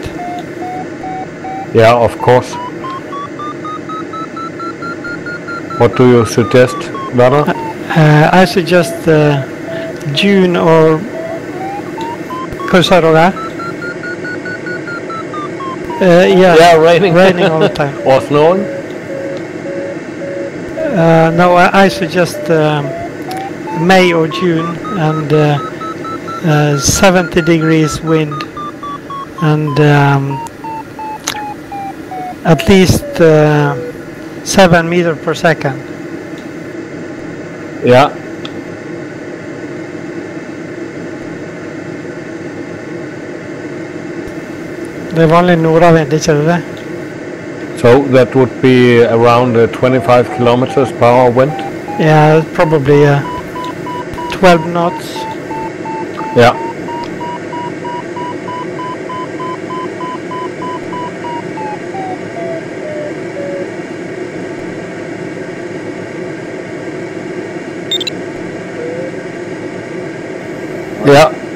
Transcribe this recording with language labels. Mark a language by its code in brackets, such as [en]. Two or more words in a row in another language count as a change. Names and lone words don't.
[en] Yeah, of course. What do you suggest, Werner? I suggest June or... [no] Hva sa du der? [en] Yeah, raining. Raining all the time. Or snowing? No, I suggest May or June and 70 degrees wind and at least 7 meters per second. Yeah. [no] Det er vanlig nordavind, ikke det? [en] So that would be around 25 kilometers per hour wind? Yeah, probably 12 knots. Yeah. Yeah.